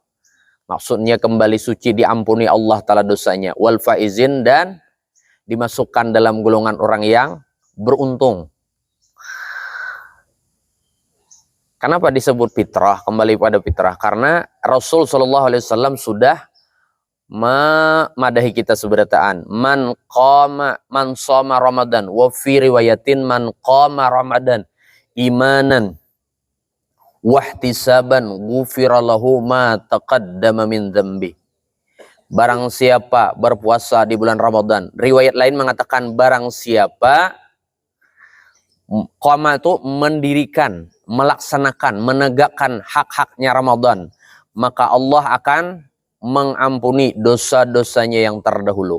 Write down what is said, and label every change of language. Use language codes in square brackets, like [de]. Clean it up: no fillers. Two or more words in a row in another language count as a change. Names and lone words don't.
[id] Maksudnya kembali suci, diampuni Allah Ta'ala dosanya. [ar] والفائزين, [id] dan dimasukkan dalam golongan orang yang beruntung. Kenapa disebut fitrah, kembali pada fitrah? Karena Rasul [ar] صلى الله عليه وسلم [id] sudah memadahi kita seberataan. [ar] من صام رمضان، وفي رواية من قام رمضان إيمانا واحتسابا غفر له ما تقدم من ذنبي. [id] Barang siapa berpuasa di bulan Ramadan, riwayat lain mengatakan barang siapa qama itu mendirikan, melaksanakan, menegakkan hak-haknya Ramadan, maka Allah akan mengampuni dosa-dosanya yang terdahulu.